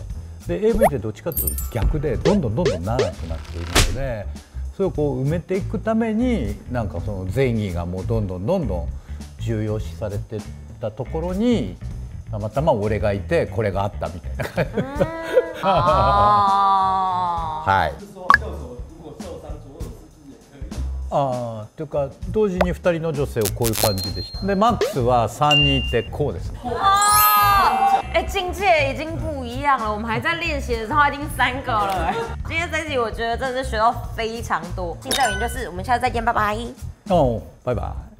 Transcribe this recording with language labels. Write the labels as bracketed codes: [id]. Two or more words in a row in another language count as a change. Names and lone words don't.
[ja] で AV ってどっちかっていうと逆でどんどん長くなっているので、それを埋めていくために、なんかその前儀がもうどんどん重要視されてったところに、たまたま俺がいてこれがあったみたいな感じ。はい。 [zh] 是说右手如果受伤，左手是不是也可以？ [ja] というか同時に2人の女性をこういう感じでした。でマックスは3人いてこうですね。 [zh] 境界已经不一样了。我们还在练习的时候，他已经3个了。今天这一集我觉得真的是学到非常多。新教研就是，我们下次再见，拜拜。拜拜。